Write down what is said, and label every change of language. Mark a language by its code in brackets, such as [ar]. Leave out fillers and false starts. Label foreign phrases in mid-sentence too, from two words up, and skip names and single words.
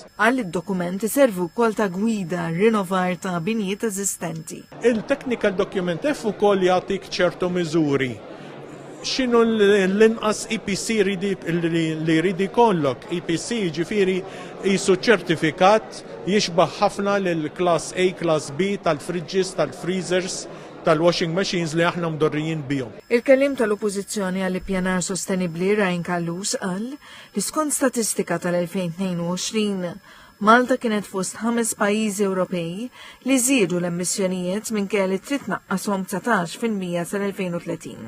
[mt] Għal id-dokument iservu wkoll ta' gwida rinnovar ta' binjiet eżistenti. Il- [en] technical document [mt] F ukoll jagħtik ċertu miżuri. X'inhu l-inqas EPC li jrid ikollok? EPC ġifieri qisu ċertifikat jixbaħ ħafna lil [en] class A, class B [mt] tal-fridges, tal-freezers, tal- [en] washing machines [mt] li aħna mdorrijin bihom. Il-kellim tal-Oppożizzjoni għall-ippjanar sostenibbli Ryan Kallus qal li skont statistika tal-2022 Malta kienet fost 5 pajjiżi Ewropej li żiedu l-emissjonijiet minkejja li trid tnaqqashom 19% sal-2030.